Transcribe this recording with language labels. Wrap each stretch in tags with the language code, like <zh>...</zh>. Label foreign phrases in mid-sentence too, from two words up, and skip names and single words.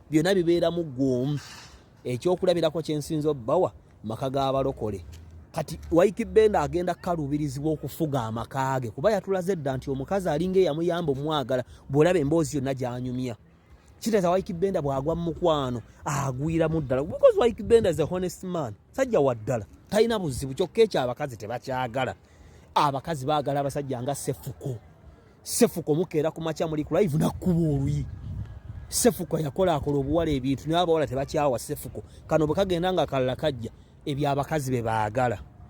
<lg>Byonna bibeera mu gw'omu. Ekyokulabirako kye nsinza obbawa, maka g'abalokole. Kati Wycliffe Benda agenda kukaluubirizibwa okufuga amaka ge, kuba yatulaze dda nti omukazi alinga eyamuyamba omwagala, bw'olaba emboozi yonna gy'anyumya. Kitegeeza Wycliffe Benda bw'agwa mu mukwano, agwiramu ddala.</lg> <en>Because Wycliffe Benda is a honest man.</en> <lg>Sajja wa ddala. Talina buzibu, kyokka ekyo abakazi tebakyagala. Abakazi baagala abasajja nga Ssefuko. Ssefuko mukeera ku makya muli ku live, nakkuba oluyi. Ssefuko yakola, akola obuwala ebintu, naye abawala tebakyawa Ssefuko. Kano bwe kagenda nga kalala kajja, ebyo abakazi be baagala.</lg>